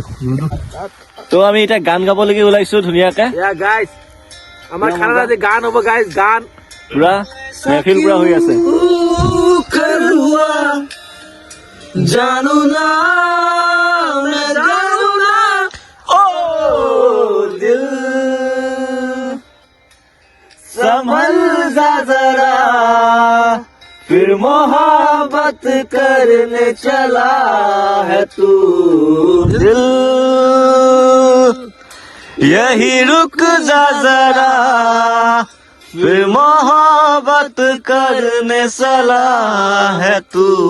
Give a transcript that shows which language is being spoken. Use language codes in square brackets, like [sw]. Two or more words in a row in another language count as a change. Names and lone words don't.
[as] তো আমি এতিয়া গান গাবলৈকে ওলাইছো ধুনীয়াকে গাইজ আমাৰ খানা যে গান হ'ব গাইজ গান পুৰা মেহফিল পুৰা হৈ আছে জানো না জানো না [hi] ओ दिल संभल जा जरा फिर मोहब्बत करने चला है तू दिल यही रुक जा जरा फिर मोहब्बत करने चला है तू